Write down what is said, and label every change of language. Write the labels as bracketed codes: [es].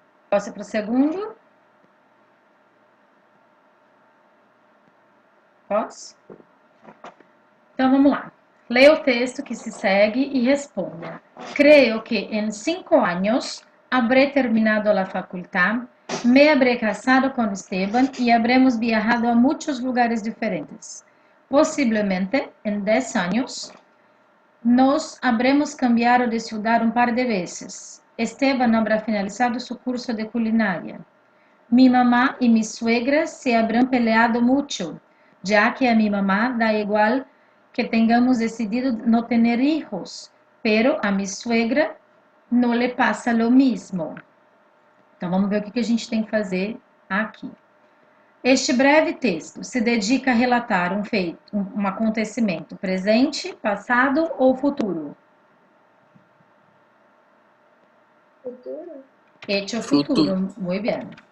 [pt] Posso ir para o segundo? Posso? Então, vamos lá. Leia o texto que se segue e responda. [es] creo que en 5 años habré terminado la facultad, me habré casado con Esteban y habremos viajado a muchos lugares diferentes. Posiblemente en 10 años nos habremos cambiado de ciudad un par de veces. Esteban habrá finalizado su curso de culinaria. Mi mamá y mi suegra se habrán peleado mucho, ya que a mi mamá da igual que tengamos decidido no tener hijos, pero a mi suegra [pt] não lhe passa [es] lo mesmo. [pt] Então, vamos ver o que a gente tem que fazer aqui. Este breve texto se dedica a relatar um feito, um acontecimento presente, passado ou futuro? Futuro? [es] Hecho futuro. [pt] Muito bem.